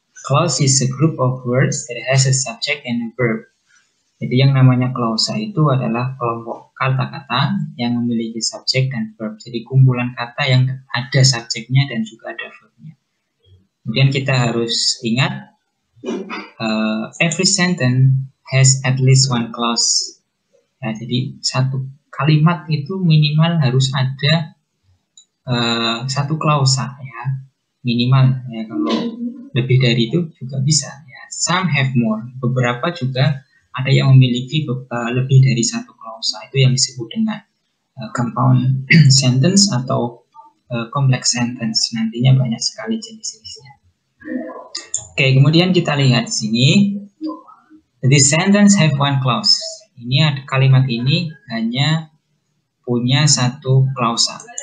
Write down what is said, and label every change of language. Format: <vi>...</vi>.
<en>Clause is a group of words that has a subject and a verb.</en> <id>Jadi yang namanya klausa itu adalah kelompok kata-kata yang memiliki subjek dan verb. Jadi kumpulan kata yang ada subjeknya dan juga ada verbnya. Kemudian kita harus ingat,</id> <en>every sentence has at least one clause.</en> <id>Ya, jadi satu kalimat itu minimal harus ada satu klausa, ya, minimal. Ya, kalau lebih dari itu juga bisa. Ya.</id> <en>Some have more.</en> <id>Beberapa juga ada yang memiliki lebih dari satu klausa. Itu yang disebut dengan compound sentence atau complex sentence. Nantinya banyak sekali jenis-jenisnya. Oke, kemudian kita lihat di sini.</id> <en>This sentence have one clause.</en> <id>Ini kalimat ini hanya punya satu klausa.</id>